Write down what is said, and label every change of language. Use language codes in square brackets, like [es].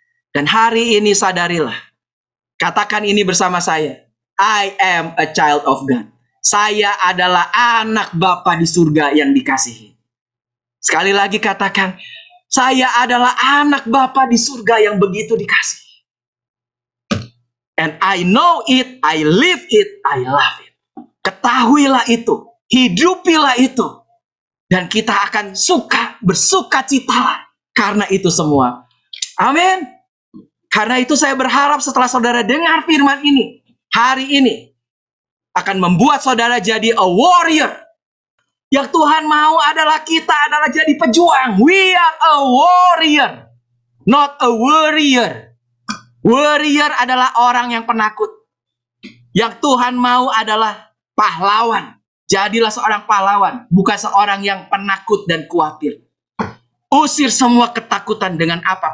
[id] Dan hari ini sadarilah. Katakan ini bersama saya. [en] I am a child of God. [id] Saya adalah anak Bapa di surga yang dikasihi. Sekali lagi katakan, saya adalah anak Bapa di surga yang begitu dikasihi. [en] And I know it, I live it, I love it. [id] Ketahuilah itu, hidupilah itu. Dan kita akan bersukacita karena itu semua. Amin. Karena itu saya berharap setelah saudara dengar firman ini, hari ini akan membuat saudara jadi a warrior. Yang Tuhan mau adalah kita adalah jadi pejuang. [en] We are a warrior, not a warrior. [id] Warrior adalah orang yang penakut. Yang Tuhan mau adalah pahlawan. Jadilah seorang pahlawan, bukan seorang yang penakut dan khawatir. Usir semua ketakutan dengan apa?